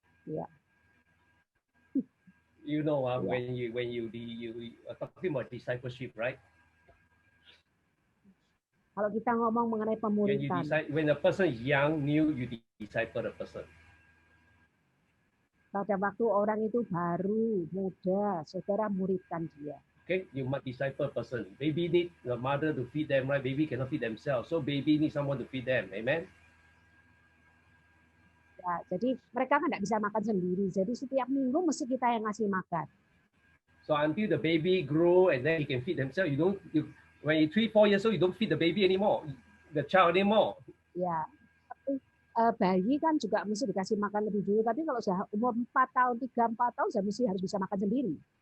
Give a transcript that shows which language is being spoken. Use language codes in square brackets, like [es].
[en] Yeah. You know, when you are talking about discipleship, right? [id] Kalau kita ngomong mengenai pemuritan, [en] when a person is young, new, you disciple the person. [id] Pada waktu orang itu baru, muda, saudara muridkan dia. [en] Okay, you must disciple a person. Baby need the mother to feed them, right? Baby cannot feed themselves, so baby need someone to feed them. Amen. [id] Ya, jadi mereka kan tidak bisa makan sendiri. Jadi setiap minggu mesti kita yang ngasih makan. [en] So until the baby grow and then he can feed themselves, when you're 3-4 years old, you don't feed the baby anymore, the child anymore. [id] Ya, bayi kan juga mesti dikasih makan lebih dulu. Tapi kalau sudah umur 4 tahun, 3-4 tahun, sudah mesti harus bisa makan sendiri.